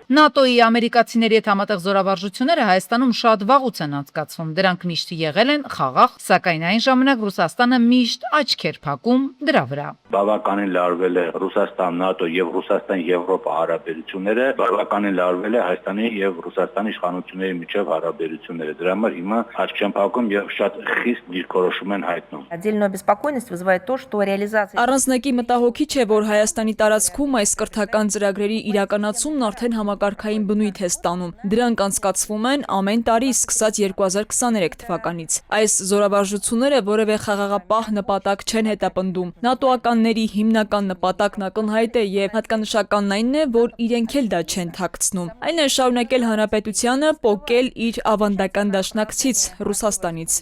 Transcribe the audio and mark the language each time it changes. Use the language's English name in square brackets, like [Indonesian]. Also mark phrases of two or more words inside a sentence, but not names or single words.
[Armenian] ՆԱՏՕ-ի ամերիկացիների հետ համատեղ զորավարժությունները Հայաստանում շատ վաղուց են անցկացվում։ Դրանք միշտ եղել են խաղաղ, սակայն այն ժամանակ Ռուսաստանը միշտ աչք էր փակում դրա վրա։ Բավականին լարվել է Ռուսաստան, ՆԱՏՕ եւ Ռուսաստան-Եվրոպա հարաբերությունները, բավականին լարվել է Հայաստանի եւ Ռուսաստանի իշխանությունների միջև հարաբերությունները։ Դրա համար հիմա աչք չեն փակում եւ շատ խիստ դիրքորոշում են հայտնում։ [Russian] Отдельную беспокойность вызывает то, что реализация... [Armenian] Առանձնակի մտահոգիչ է, որ Հայաստանի տարածքում այս կրթական ծրագրերի իրականացումն արդեն համակարգային բնույթ է ստանում։ Դրանք անցկացվում են ամեն տարի սկսած 2023 թվականից։ Այս զորավարժությունները որևէ խաղաղապահ նպատակ չեն հետապնդում։ ՆԱՏՕ-ականների հիմնական նպատակն ակնհայտ է եւ հատկանշականն այն է, որ իրենք էլ դա չեն թաքցնում։ Այն է շարունակել հանրապետությանը պոկել իր ավանդական դաշնակցից Ռուսաստանից։